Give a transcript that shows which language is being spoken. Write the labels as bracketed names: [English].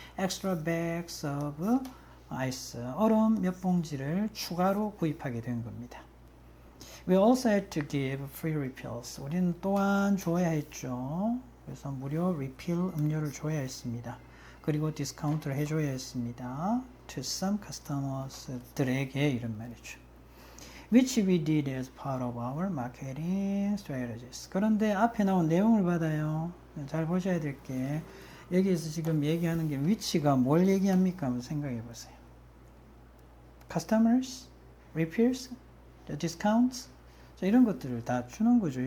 [Korean] extra bags of 아이스, 얼음 몇 봉지를 추가로 구입하게 된 겁니다. [English] We also had to give free refills. [Korean] 우리는 또한 줘야 했죠. 그래서 무료 refill 음료를 줘야 했습니다. 그리고 디스카운트를 해줘야 했습니다. To some customers 들에게 이런 말이죠. [English] Which we did as part of our marketing strategies. [Korean] 그런데 앞에 나온 내용을 받아요. 잘 보셔야 될 게 여기에서 지금 얘기하는 게 which가 뭘 얘기합니까? 한번 생각해 보세요. customers, refills, discounts, 자, 이런 것들을 다 주는 거죠.